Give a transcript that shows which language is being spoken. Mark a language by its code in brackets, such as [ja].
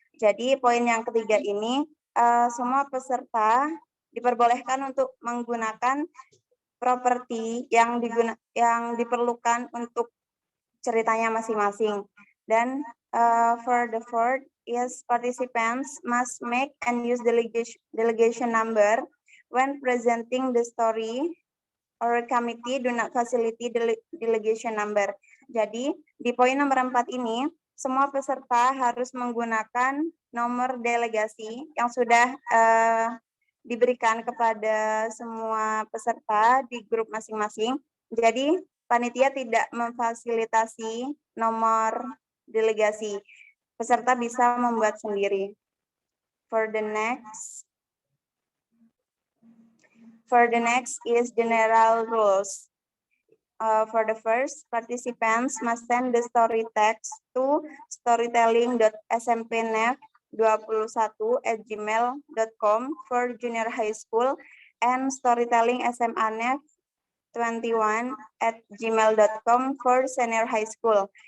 [id] Jadi poin yang ketiga ini, semua peserta diperbolehkan untuk menggunakan properti yang diperlukan untuk ceritanya masing-masing. [en] Dan for the fourth is participants must make and use delegation number when presenting the story, or committee do not facilitate delegation number. [id] Jadi di poin nomor 4 ini semua peserta harus menggunakan nomor delegasi yang sudah diberikan kepada semua peserta di grup masing-masing. Jadi panitia tidak memfasilitasi nomor delegasi. Peserta bisa membuat sendiri. [en] For the next is general rules. For the first, participants must send the story text to storytelling.smpnef21@gmail.com for junior high school and storytelling.smanef21@gmail.com for senior high school.